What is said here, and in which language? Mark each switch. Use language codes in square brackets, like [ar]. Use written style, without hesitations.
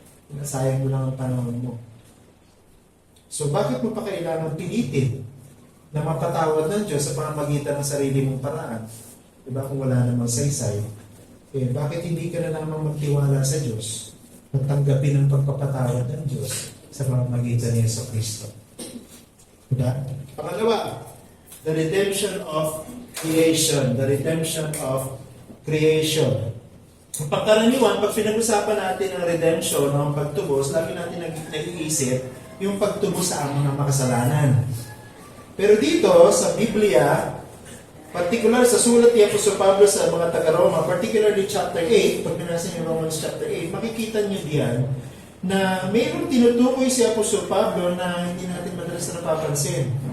[tl] Nasayang mo lang ang panahon mo. So, bakit mo pa kailangan pilitin na mapatawad ng Diyos sa pamamagitan ng sarili mong paraan? Diba? Kung wala namang saysay, bakit hindi ka na lamang magtiwala sa Diyos at tanggapin ang pagpapatawad ng Diyos sa pamamagitan ni Jesucristo? Diba? [en] Pangalawa, the redemption of creation. The redemption of creation. [tl] Ang pagkaraniwan, pag pinag-usapan natin ang redemption, ang pagtubos, lagi natin nag-iisip yung pagtubos sa mga makasalanan. Pero dito, sa Biblia, particular sa sulat ni Apostol Pablo sa mga taga-Roma, particularly chapter 8, pag binasa niyo Romans chapter 8, makikita niyo diyan na mayroong tinutukoy si Apostol Pablo na hindi natin madalas na napapansin.